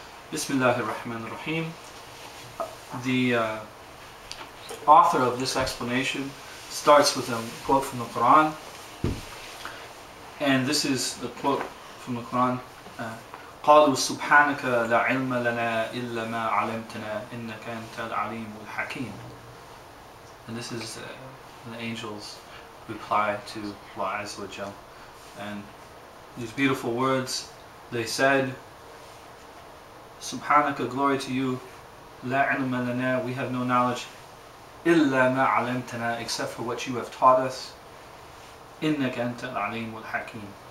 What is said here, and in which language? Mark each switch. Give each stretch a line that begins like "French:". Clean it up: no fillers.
Arabic: Bismillahir Rahmanir Rahim.
English: The author of this explanation starts with a quote from the Quran, and this is the quote from the Quran.
Arabic: قالوا سبحانك لا علم لنا إلا ما علمتنا إنك أنت العليم الحكيم.
English: And this is the angels' reply to Allah Azza wa Jal. And these beautiful words, they said,
Arabic: Subhanaka,
English: glory to you.
Arabic: La ilma lana,
English: we have no knowledge.
Arabic: Illa ma alamtana,
English: except for what you have taught us.
Arabic: Innaka anta al-alim wal-hakim.